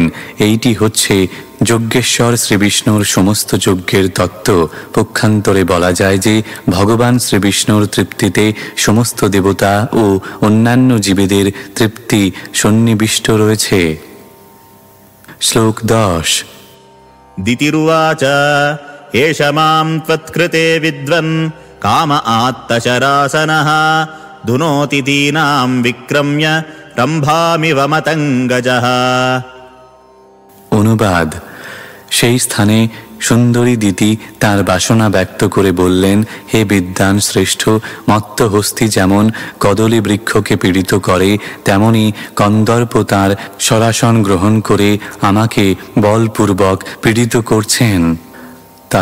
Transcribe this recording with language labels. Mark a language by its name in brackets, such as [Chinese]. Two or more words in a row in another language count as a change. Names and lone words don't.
[Bangla] এইটি হচ্ছে যজ্ঞেশ্বর শ্রীবিষ্ণুর সমস্ত যজ্ঞের তত্ত্ব। পক্ষান্তরে বলা যায় যে ভগবান শ্রীবিষ্ণুর তৃপ্তিতে সমস্ত দেবতা ও অন্যান্য জীবেদের তৃপ্তি সন্নিবিষ্ট রয়েছে। শ্লোক 10। [Sanskrit] दितिरुवाच एष मां त्वत्कृते विद्वन् काम आत्तशरासनः दुनोति दीनां विक्रम्य रम्भामिव मतङ्गजः। [Bangla] অনুবাদ: সেই স্থানে সুন্দরী দিতি তার বাসনা ব্যক্ত করে বললেন, হে বিদ্বান শ্রেষ্ঠ, মত্ত হস্তি যেমন কদলী বৃক্ষকে পীড়িত করে তেমনি কন্দর্প তাঁর সরাসন গ্রহণ করে আমাকে বলপূর্বক পীড়িত করছেন।